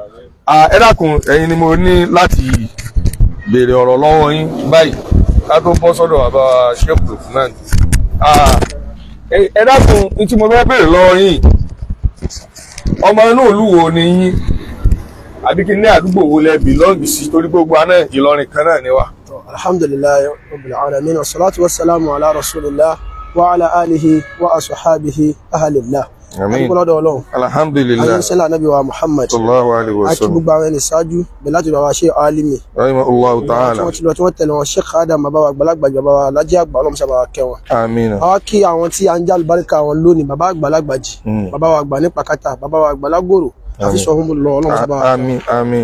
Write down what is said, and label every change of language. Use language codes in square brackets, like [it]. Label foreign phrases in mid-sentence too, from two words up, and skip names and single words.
[yo] Ẹ dákun ẹ̀yin ni mo ní láti béèrè ọ̀rọ̀ lọ́wọ́ yín báyìí ká tó bọ́ sọ́dọ̀ bàbá Sheikh Lukman. Ẹ dákun ní tí mo fẹ́ béèrè lọ́wọ́ yín ọmọ inú ìlú wo ni yín àbí kí ní àdúgbò wo lẹ bìlọ́ọ̀gì sí torí gbogbo àná Ìlọrin kan náà ni wá. [ar] الحمد لله رب العالمين والصلاة والسلام على رسول الله وعلى آله وأصحابه أهل الله. [yo] Àmín. Alhamdulillah. Ayé sẹ́lá Nabi wa Muhammad. [ar] صلى الله عليه وسلم. [yo] Àti gbogbo àwọn ẹni ṣáájú bẹ̀ láti bàbá Sheikh Alimi. [ar] رحمه الله تعالى. [yo] Wọ́n ti lọ tí wọ́n tẹ̀lé wọn Sheikh Adam bàbá wa àgbàlagbà bàbá wa Lájí àgbà Ọlọ́run sábà kẹ́ wọn. Àmín. Àwa kí àwọn tí a ń já àlùbáríkà wọn lónìí bàbá àgbàlagbà jì. Bàbá wa àgbà ní Pàkátà, bàbá wa àgbà Lágòrò. Àfi sọ fún lọ Ọlọ́run sábà. Àmín àmín.